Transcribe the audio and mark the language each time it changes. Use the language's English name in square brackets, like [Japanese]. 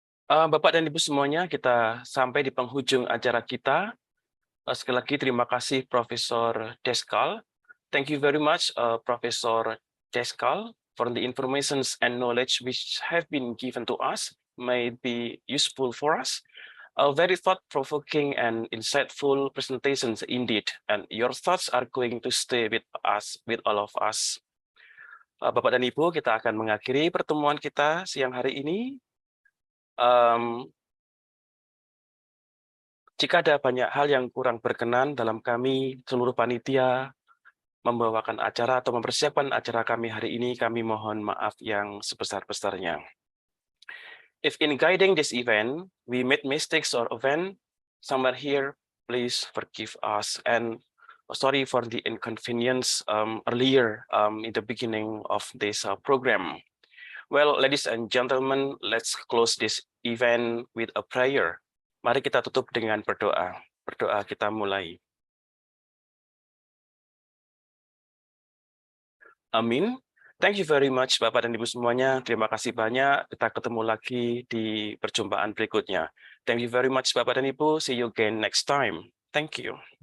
[Indonesian] Bapak dan Ibu semuanya, kita sampai di penghujung acara kita. Sekali lagi terima kasih Profesor Deskal. [English] Thank you very much Profesor Deskal for the information and knowledge which have been given to us, may be useful for us. Very thought-provoking and insightful presentations indeed, and your thoughts are going to stay with us, with all of us. [Indonesian] Bapak dan Ibu, kita akan mengakhiri pertemuan kita siang hari ini. Jika ada banyak hal yang kurang berkenan dalam kami, seluruh panitia, membawakan acara atau mempersiapkan acara kami hari ini, kami mohon maaf yang sebesar-besarnya. [English] If in guiding this event, we made mistakes or offend somewhere here, please forgive us. And sorry for the inconvenience earlier in the beginning of this program. Well, ladies and gentlemen, let's close this event with a prayer. [Indonesian] Mari kita tutup dengan berdoa. Berdoa kita mulai. [English] Amin. Thank you very much, [Indonesian] Bapak dan Ibu semuanya. Terima kasih banyak. Kita ketemu lagi di perjumpaan berikutnya. [English] Thank you very much, [Indonesian] Bapak dan Ibu. [English] See you again next time. Thank you.